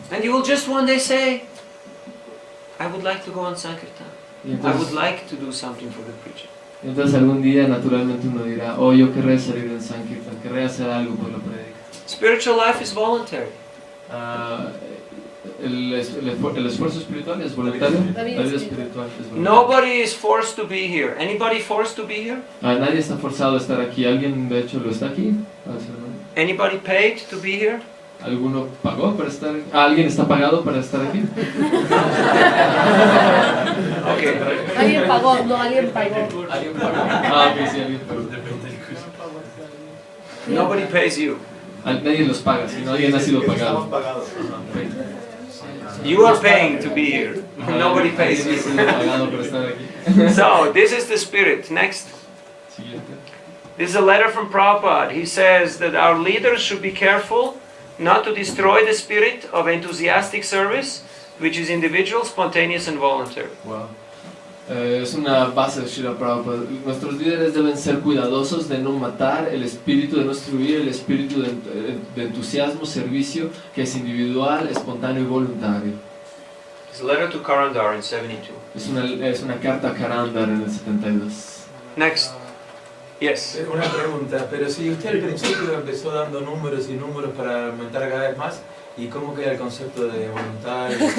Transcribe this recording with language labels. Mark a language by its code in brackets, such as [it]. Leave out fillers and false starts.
[en] And you will just one day say, I would like to go on Sankirtan. [es] Y [en] I would [es] entonces, [en] like to do something for the preacher. [es] entonces algún día naturalmente uno dirá, oh, yo querré salir en Sankirtan, querré hacer algo por la prédica. [en] Spiritual life is voluntary. [es] El esfuerzo espiritual es voluntario, La vida la vida espiritual es voluntaria. [en] Nobody is forced to be here. Anybody forced to be here? [es] Nadie está forzado a estar aquí. ¿Alguien de hecho lo está aquí? [en] Anybody paid to be here? [es] ¿Alguno pagó para estar aquí? ¿Alguien está pagado para estar aquí? [en] Okay. [es] Alguien pagó, no, alguien pagó. ¿Alguien pagó? Ok, sí, alguien pagó. [en] Nobody pays you. [es] Nadie los paga, sino alguien ha sido pagado. Estamos pagados. [en] You are paying to be here. Nobody pays [es] Alguien ha [en] you. [es] sido pagado por estar aquí. [en] So, this is the spirit. Next. [es] Siguiente. [en] This is a letter from Prabhupada. He says that our leaders should be careful not to destroy the spirit of enthusiastic service, which is individual, spontaneous, and voluntary. [es] Wow. Es una base de Srila Prabhupada. Nuestros líderes deben ser cuidadosos de no matar el espíritu, de no destruir el espíritu de entusiasmo, servicio, que es individual, espontáneo y voluntario. [en] It's a letter to Karandar in 72. [es] Es una carta a Karandar en el 72. [en] Next. Yes. [es] Una pregunta, pero si usted al principio empezó dando números y números para aumentar cada vez más, ¿y cómo queda el concepto de voluntario?